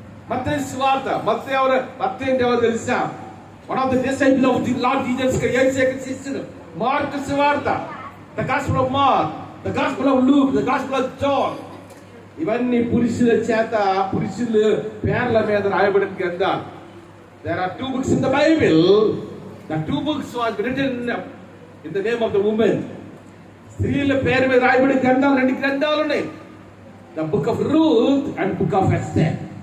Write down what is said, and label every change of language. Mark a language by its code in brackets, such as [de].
[te] మత్తయి సువార్త, మత్తయి అంటే ఎవరు తెలుసా? [en] one of the disciple of the Lord Jesus Christ, [te] యేసు శిష్యుడు. మార్కు సువార్త, [en] the gospel of Mark, the gospel of Luke, the gospel of John, [te] ఇవన్నీ పురుషుల చేత పురుషుల పేర్ల మీద రాయబడిన గ్రంథాలు. [en] There are 2 books in the Bible. The 2 books was written in the name of the woman. [te] స్త్రీల పేరు మీద రాయబడిన గ్రంథాలు 2 గ్రంథాలు ఉన్నాయి. [en] The book of Ruth and book of Esther.